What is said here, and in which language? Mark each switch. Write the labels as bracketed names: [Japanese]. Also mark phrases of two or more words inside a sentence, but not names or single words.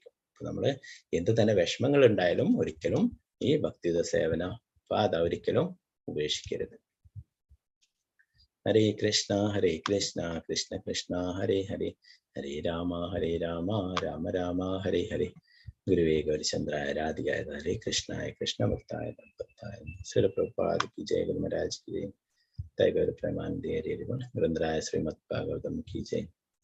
[Malayalam] അപ്പൊ നമ്മള് എന്ത് തന്നെ വിഷമങ്ങൾ ഉണ്ടായാലും ഒരിക്കലും ഈ ഭക്തിയുടെ സേവനം അപ്പൊ അത് ഒരിക്കലും ഉപേക്ഷിക്കരുത്. [Sanskrit] ഹരേ കൃഷ്ണ കൃഷ്ണ കൃഷ്ണ ഹരേ ഹരേ, ഹരേ രാമ രാമ രാമ ഹരേ ഹരേ. ഗുരുവേ ഗൗരിചന്ദ്രായ രാധികായ ഹരേ കൃഷ്ണായ കൃഷ്ണഭക്തായ ഭക്തായ ശ്രീ പ്രഭുപാദ് [Hindi] की जय, गुरु महाराज की जय, जय गौर प्रेमानंद हरि हरि बोल, वृंदराय श्रीमद् भागवतम की जय.